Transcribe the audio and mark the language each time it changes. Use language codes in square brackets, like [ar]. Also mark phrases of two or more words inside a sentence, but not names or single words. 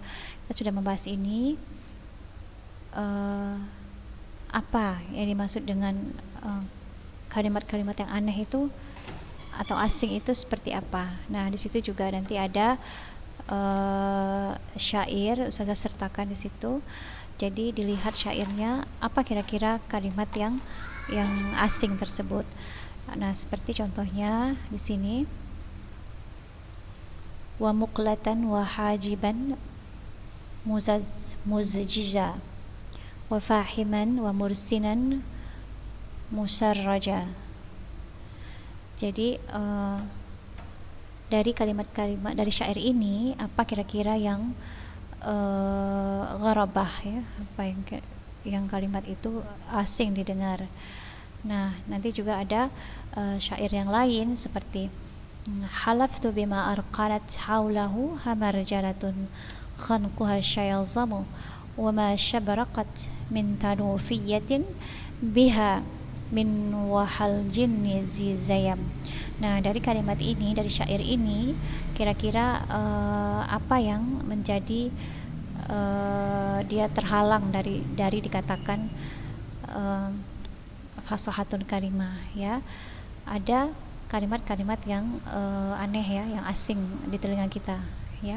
[id] Kita sudah membahas ini, apa yang dimaksud dengan kalimat-kalimat yang aneh itu atau asing itu seperti apa. Nah, di situ juga nanti ada syair, Ustazah sertakan di situ. Jadi dilihat syairnya apa kira-kira kalimat yang asing tersebut. Nah, seperti contohnya di sini, [ar] ومقلة وحاجبا مزججا وفاحما ومرسنا مسرجا. [id] Jadi dari kalimat-kalimat dari syair ini apa kira-kira yang gharabah ya, apa yang kalimat itu asing didengar. Nah, nanti juga ada syair yang lain seperti [ar] حلفت بما أرقلت حوله همرجلة خلقها شيظم وما شبرقت من تنوفية بها من وحى الجن زيزيم. [id] Nah, dari kalimat ini, dari syair ini, kira-kira apa yang menjadi dia terhalang dari dikatakan [ar] فصاحة كلمة [id] ya. Ada kalimat-kalimat yang aneh ya, yang asing di telinga kita ya.